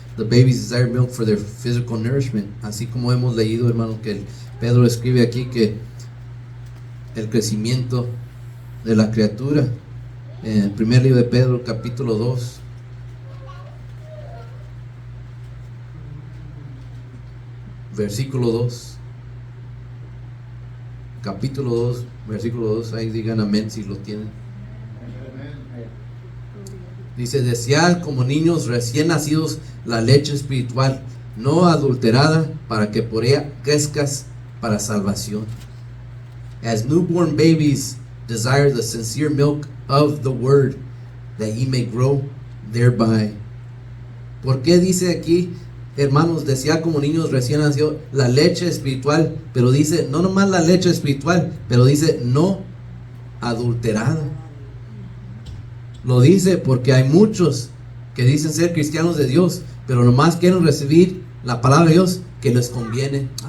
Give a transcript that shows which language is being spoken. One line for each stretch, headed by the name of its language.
English: the babies desire milk for their physical nourishment.
Spanish: Así como hemos leído, hermano, que Pedro escribe aquí que el crecimiento de la criatura, en el primer libro de Pedro, capítulo 2, versículo 2. Capítulo 2, versículo 2, ahí digan amén si lo tienen. Dice, desead como niños recién nacidos la leche espiritual, no adulterada, para que por ella crezcas para salvación.
English: As newborn babies desire the sincere milk of the word, that ye may grow thereby.
Spanish: ¿Por qué dice aquí, hermanos, decía como niños recién nacidos la leche espiritual? Pero dice, no nomás la leche espiritual, pero dice no adulterada. Lo dice porque hay muchos que dicen ser cristianos de Dios, pero nomás quieren recibir la palabra de Dios que les conviene.